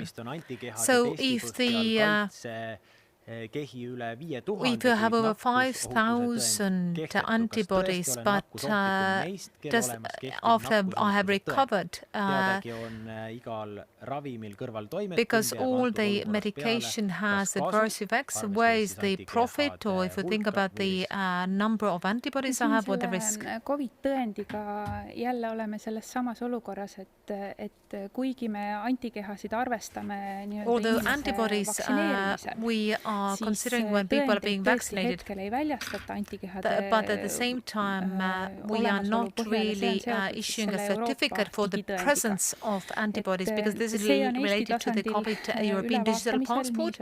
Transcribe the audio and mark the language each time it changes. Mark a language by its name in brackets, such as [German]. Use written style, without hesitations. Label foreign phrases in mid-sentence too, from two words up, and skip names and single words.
[English] So if if you have over 5,000 antibodies, but just after I have recovered, because all the medication has adverse effects, where is the profit, or if you think about the number of antibodies I have, or the risk? [Estonian] COVID-tõendiga jälle oleme selles samas olukorras, et kuigi me antikehasid arvestame [English] although antibodies we are considering when people are being vaccinated, but at the same time we are not really issuing a certificate for the presence of antibodies, because this is related to the COVID European Digital Passport.